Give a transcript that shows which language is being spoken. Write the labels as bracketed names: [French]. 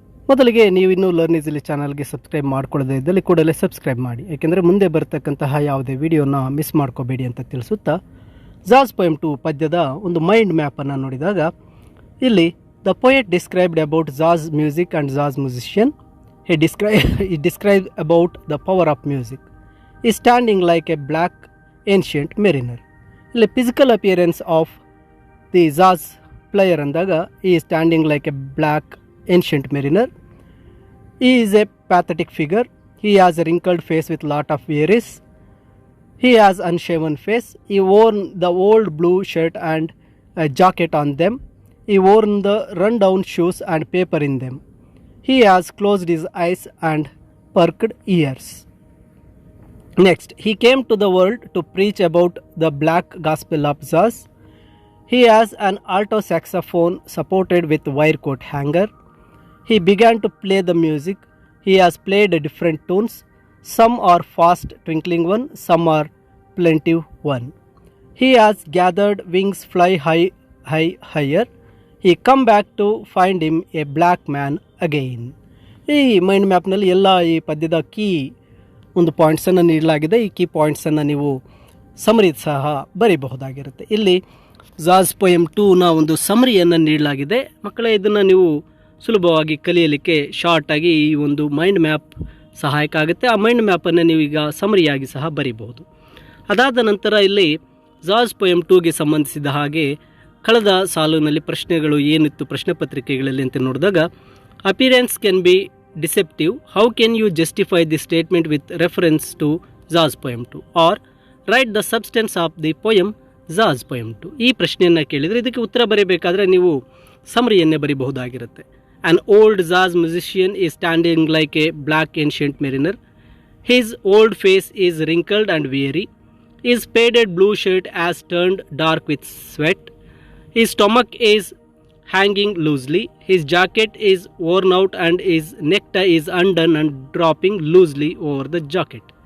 [Kannada] ಮೊದಲಿಗೆ ನೀವು ಇನ್ನೂ ಲರ್ನ್ ಈಸಿಲಿ ಚಾನಲ್ಗೆ ಸಬ್ಸ್ಕ್ರೈಬ್ ಮಾಡ್ಕೊಳ್ಳದೇ ಇದ್ದಲ್ಲಿ ಕೂಡಲೇ ಸಬ್ಸ್ಕ್ರೈಬ್ ಮಾಡಿ, ಏಕೆಂದರೆ ಮುಂದೆ ಬರ್ತಕ್ಕಂತಹ ಯಾವುದೇ ವಿಡಿಯೋನ ಮಿಸ್ ಮಾಡ್ಕೋಬೇಡಿ ಅಂತ ತಿಳಿಸುತ್ತಾ, ಜಾಜ್ ಪೊಯಮ್ 2 ಪದ್ಯದ ಒಂದು ಮೈಂಡ್ ಮ್ಯಾಪನ್ನು ನೋಡಿದಾಗ ಇಲ್ಲಿ [English] The poet described about jazz music and jazz musician. he described about the power of music. He standing like a black ancient mariner. ಇಲ್ಲಿ physical appearance of the jazz player ಅಂದಾಗ he is standing like a black ancient mariner. He is a pathetic figure. He has a wrinkled face with lot of wearies. He has unshaven face. He worn the old blue shirt and a jacket on them. He worn the run-down shoes and paper in them. He has closed his eyes and perked ears. Next, he came to the world to preach about the black gospel of jazz. He has an alto saxophone supported with wire coat hanger. He began to play the music. He has played different tunes. Some are fast twinkling one, some are plaintive one. He has gathered wings fly higher. He come back to find him a black man again. [Kannada] ಈ mind ಮ್ಯಾಪ್ನಲ್ಲಿ ಎಲ್ಲ ಈ ಪದ್ಯದ key ಒಂದು ಪಾಯಿಂಟ್ಸನ್ನು ನೀಡಲಾಗಿದೆ. ಈ key ಪಾಯಿಂಟ್ಸನ್ನು ನೀವು summary ಸಹ ಬರೀಬಹುದಾಗಿರುತ್ತೆ. ಇಲ್ಲಿ ಜಾಜ್ ಪೊಯಮ್ 2ನ ಒಂದು ಸಮರಿಯನ್ನು ನೀಡಲಾಗಿದೆ. ಮಕ್ಕಳೇ, ಇದನ್ನು ನೀವು ಸುಲಭವಾಗಿ ಕಲಿಯಲಿಕ್ಕೆ ಶಾರ್ಟಾಗಿ ಈ ಒಂದು ಮೈಂಡ್ ಮ್ಯಾಪ್ ಸಹಾಯಕ ಆಗುತ್ತೆ. ಆ ಮೈಂಡ್ ಮ್ಯಾಪನ್ನು ನೀವು ಈಗ ಸಮರಿಯಾಗಿ ಸಹ ಬರೀಬಹುದು. ಅದಾದ ನಂತರ ಇಲ್ಲಿ ಜಾಜ್ ಪೊಯಮ್ 2ಗೆ ಸಂಬಂಧಿಸಿದ ಹಾಗೆ ಕಳೆದ ಸಾಲಿನಲ್ಲಿ ಪ್ರಶ್ನೆಗಳು ಏನಿತ್ತು ಪ್ರಶ್ನೆ ಪತ್ರಿಕೆಗಳಲ್ಲಿ ಅಂತ ನೋಡಿದಾಗ, [English] Appearance can be deceptive. How can you justify the statement with reference to jazz poem 2 or write the substance of the poem jazz poem 2. [Kannada] ಈ ಪ್ರಶ್ನೆಯನ್ನು ಕೇಳಿದರೆ ಇದಕ್ಕೆ ಉತ್ತರ ಬರೀಬೇಕಾದ್ರೆ ನೀವು ಸಮರಿಯನ್ನೇ ಬರೀಬಹುದಾಗಿರುತ್ತೆ. [English] An old jazz musician is standing like a black ancient mariner. His old face is wrinkled and weary. His faded blue shirt has turned dark with sweat. His stomach is hanging loosely. His jacket is worn out and his necktie is undone and dropping loosely over the jacket.